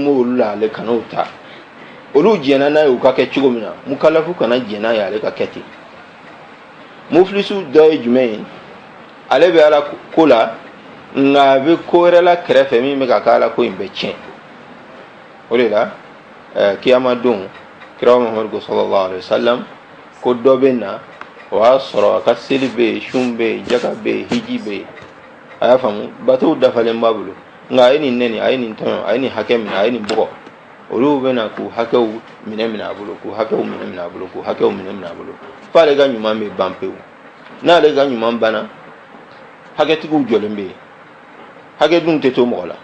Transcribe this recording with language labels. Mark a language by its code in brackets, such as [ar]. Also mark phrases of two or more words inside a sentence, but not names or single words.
[bm] b'olu la ale kan'o ta olu jɛnna n'a ye u ka kɛ cogo min na mukalafu kana jɛn n'a ye ale ka kɛ ten muflisu dɔ ye jumɛn ye ale bɛ ala ko la nka a bɛ ko wɛrɛ la kɛrɛfɛ min bɛ ka kɛ ala ko in bɛ tiɲɛ o de la kiyama don kira Muhammadu [ar] صلى الله عليه وسلم [bm] ko dɔ bɛ na o y'a sɔrɔ a ka seli bɛ yen sun bɛ yen jaka bɛ yen hiji bɛ yen a y'a faamu bateau dafalen b'a bolo nka a ye nin nɛni a ye nin tɔɲɔ a ye nin hakɛ minɛ a ye nin bugɔ olu bɛ na k'u hakɛw minɛ a bolo k'u hakɛw minɛ a bolo k'u hakɛw minɛ a bolo f'ale ka ɲuman bɛ ban pewu n'ale ka ɲuman banna hakɛtigiw jɔlen bɛ yen hakɛ dun tɛ to mɔgɔ la